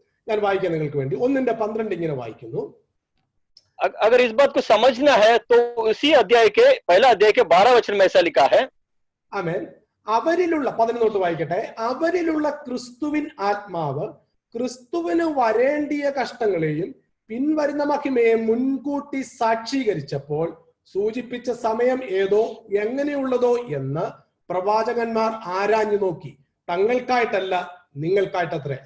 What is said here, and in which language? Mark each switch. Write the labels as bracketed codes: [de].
[ml] ഞാൻ വായിക്കാൻ നിങ്ങൾക്ക് വേണ്ടി 1:12 ഇങ്ങനെ വായിക്കുന്നു. [hi] अगर इस बात को समझना है तो उसी अध्याय के पहला अध्याय के 12 वचन में ऐसा लिखा है. [ml] ആമേൻ. അവരിലുള്ള 11 വായിക്കട്ടെ. അവരിലുള്ള ക്രിസ്തുവിൻ ആത്മാവ് ക്രിസ്തുവിന് വരേണ്ടിയ കഷ്ടങ്ങളെയും പിൻവരുന്ന മഹിമയെ മുൻകൂട്ടി സാക്ഷീകരിച്ചപ്പോൾ സൂചിപ്പിച്ച സമയം ഏതോ എങ്ങനെയുള്ളതോ എന്ന് പ്രവാചകന്മാർ ആരാഞ്ഞു നോക്കി, തങ്ങൾക്കായിട്ടല്ല നിങ്ങൾക്കായിട്ടത്രേ.